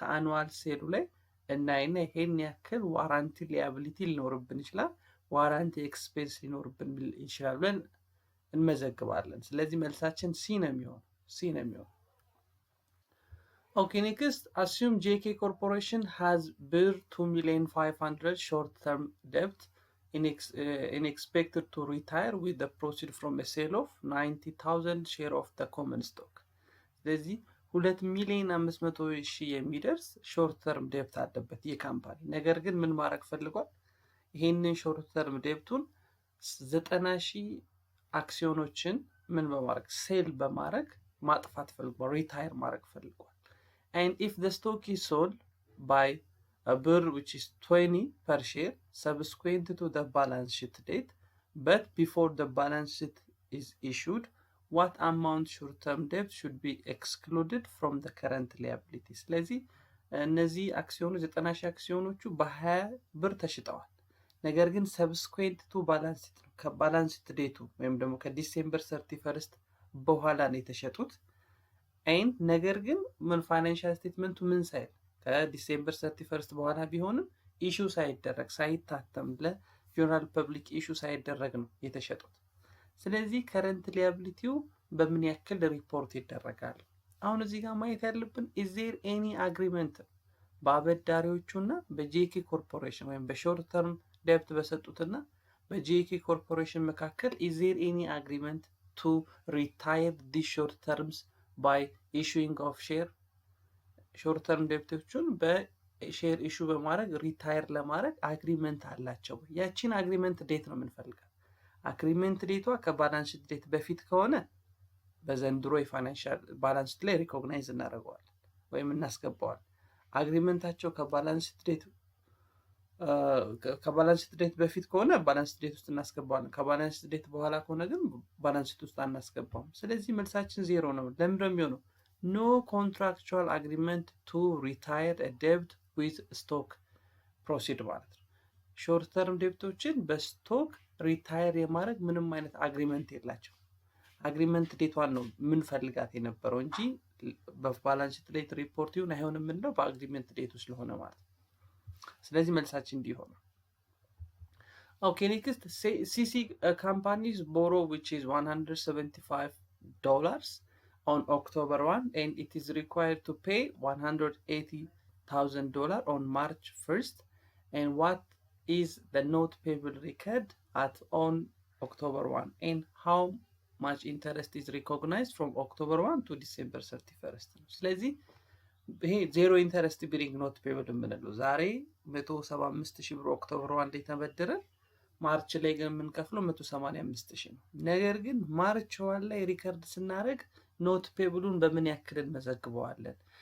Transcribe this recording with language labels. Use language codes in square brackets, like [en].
[am] ከአኑዋል ሴሉ ላይ እናይና ይሄን ያክል ዋራንቲ ሊያቢሊቲ ሊኖርብን ይችላል፣ ዋራንቲ ኤክስፔንስ ሊኖርብን ይችላል ብለን እንመዘግባለን። ስለዚህ መልሳችን ሲ ነው የሚሆነው። [en] Okay, next, assume JK Corporation has birr 2,500,000 short-term debt and expected to retire with the proceed from a sale of 90,000 share of the common stock. [am] ስለዚህ 2,500,000 የሚደርስ ሾርት ተርም ዴብት አለበት ይህ ካምፓኒ። ነገር ግን ምን ማድረግ ፈልጓል? ይሄንን ሾርት ተርም ዴብቱን 90,000 አክሲዮኖችን ምን በማድረግ ሴል በማድረግ ማጥፋት ፈልጓል፣ ሪታየር ማድረግ ፈልጓል። [en] And if the stock is sold by a birr which is 20 per share subsequent to the balance sheet date, but before the balance sheet is issued, what amount short-term debt should be excluded from the current liability? [am] ስለዚህ እነዚህ አክሲዮኖች 90,000 አክሲዮኖቹ በ20 ብር ተሽጠዋል። ነገር ግን [en] subsequent to balance sheet [am] ነው፣ ከባላንስ ሺት ዴቱ ወይም ደግሞ ከዲሴምበር 31 በኋላ ነው የተሸጡት። አይን ነገር ግን ምን ፋይናንሻል ስቴትመንቱ ምን ሳይል ከዲሴምበር 31 በኋላ ቢሆንም ኢሹ ሳይደረግ ሳይታተም ለጆርናል ፐብሊክ ኢሹ ሳይደረግ ነው የተሸጡት። ስለዚህ ከረንት ሊያቢሊቲው በምን ያክል ሪፖርት ይደረጋል? አሁን እዚህ ጋር ማየት ያለብን [en] is there any agreement [am] በአበዳሪዎቹና በጄኬ ኮርፖሬሽን ወይም በሾርት ተርም ዴብት በሰጡትና በጄኬ ኮርፖሬሽን መካከል [en] is there any agreement to retire these short terms by issuing of share? [am] ሾርት ተርም ዴብቶቹን በሼር ኢሹ በማድረግ ሪታየር ለማድረግ አግሪመንት አላቸው። ያቺን አግሪመንት ዴት ነው የምንፈልገው። አግሪመንት ዴቷ ከባላንስ ሺት ዴት በፊት ከሆነ በዘንድሮ የፋይናንሻል ባላንስ ሺት ላይ ሪኮግናይዝ እናደርገዋለን ወይም እናስገባዋለን። አግሪመንታቸው ከባላንስ ሺት ዴት በፊት ከሆነ ባላንስ ሺት ዴት ውስጥ እናስገባዋለን። ከባላንስ ሺት ዴት በኋላ ከሆነ ግን ባላንስ ሺት ውስጥ አናስገባውም። ስለዚህ መልሳችን ዜሮ ነው። ለምን ነው የሚሆነው? [en] no contractual agreement to retire a debt with stock proceed [am] ማለት ነው። ሾርት ተርም ዴብቶችን በስቶክ ሪታየር የማድረግ ምንም አይነት አግሪመንት የላቸው። አግሪመንት ዴቷን ነው ምን ፈልጋት የነበረው እንጂ በባላንስ ሺት ዴት ሪፖርት ይሁን አይሆንም የምንለው በአግሪመንት ዴቱ ስለሆነ ማለት ነው። ስለዚህ መልሳችን እንዲሆነ። [en] ኦኬ ኔክስት ሲሲ ካምፓኒስ ቦሮ which is $175 on October 1 and it is required to pay $180,000 on March 1st, and what is the note payable record at on October 1 and how much interest is recognized from October 1 to December 31st? [am] ስለዚህ ይሄ ዜሮ ኢንተረስት ቢሪንግ ኖት ፔብል የምንለው ዛሬ 175,000 ብር ኦክቶበር 1 ላይ ተበደረን ማርች ላይ ግን የምንከፍለው 185,000 ነው። ነገር ግን ማርች 1 ላይ ሪከርድ ስናደርግ ኖት ፔብሉን በምን ያክል እንመዘግበዋለን?